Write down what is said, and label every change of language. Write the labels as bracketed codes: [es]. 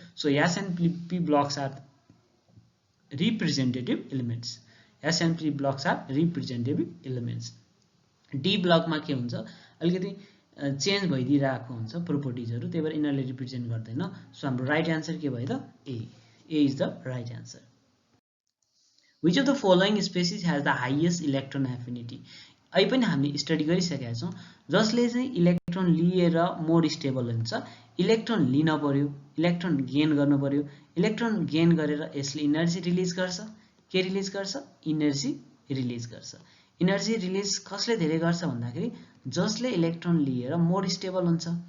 [en] So s and p blocks are representative elements. S and p blocks are representative elements. [ne] D ब्लकमा के हुन्छ, अलिकति change भइदिरहेको हुन्छ प्रोपर्टिजहरू, त्यही भएर यिनीहरूले रिप्रेजेन्ट गर्दैन। सो हाम्रो राइट एन्सर के भयो त, [en] A is the right answer. Which of the following species has the highest electron affinity. [ne] अहिले पनि हामीले स्टडी गरिसकेका छौँ जसले चाहिँ इलेक्ट्रोन लिएर मोर स्टेबल हुन्छ। इलेक्ट्रोन लिन पर्यो, इलेक्ट्रोन गेन गर्नु पर्यो, इलेक्ट्रोन गेन गरेर यसले इनर्जी रिलिज गर्छ। के रिलिज गर्छ, इनर्जी रिलिज गर्छ। इनर्जी रिलिज कसले धेरै गर्छ भन्दाखेरि जसले इलेक्ट्रोन लिएर मोर स्टेबल हुन्छ।